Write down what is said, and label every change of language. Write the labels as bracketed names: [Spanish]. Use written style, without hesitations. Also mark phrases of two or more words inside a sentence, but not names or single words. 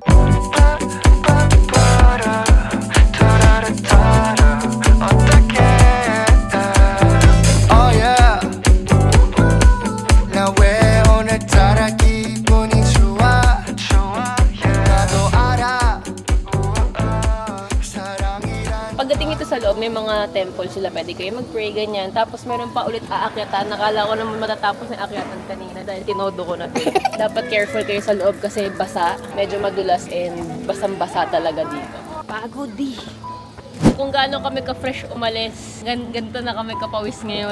[English] Oh yeah. [Korean] 나 왜 오늘따라 기분이 좋아? 나도 알아. 사랑이란. [Filipino] Pagdating ito sa loob, may mga temple sila. Pwede kayo mag-pray, ganyan. Tapos meron pa ulit aakyatan. Nakala ko naman matatapos na akyatan kanina dahil tinodo ko na to. Dapat careful kayo sa loob kasi basa. Medyo madulas and basang-basa talaga dito. Pagod di. Kung gaano kami ka-fresh umalis, ganito na kami kapawis ngayon.